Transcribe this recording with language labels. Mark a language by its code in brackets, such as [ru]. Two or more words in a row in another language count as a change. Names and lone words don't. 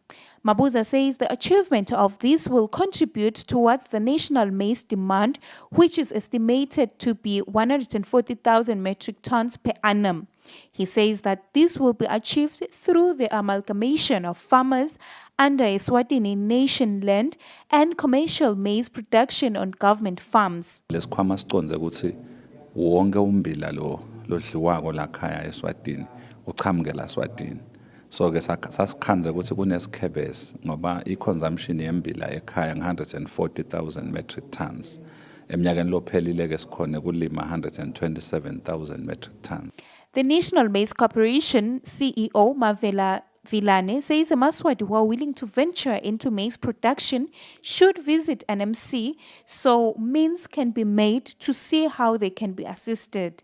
[en] Mabuza says the achievement of this will contribute towards the national maize demand, which is estimated to be 140,000 metric tons per annum. He says that this will be achieved through the amalgamation of farmers under Eswatini nation land and commercial maize production on government farms. [ss] Lesikhwama siconze ukuthi wonke umbila lo lodliwako lakhaya eSwatini uchamukela eSwatini. So ke sasikhanze ukuthi kunesikhebesi ngoba iconsumption yembila ekhaya nge140,000 [en] metric tons. [ss] Eminyakeni lophelile ke sikhona kulima 127,000 [en] metric tons. The National Maize Corporation CEO Mavela Vilane says the Maswati who are willing to venture into maize production should visit NMC so means can be made to see how they can be assisted.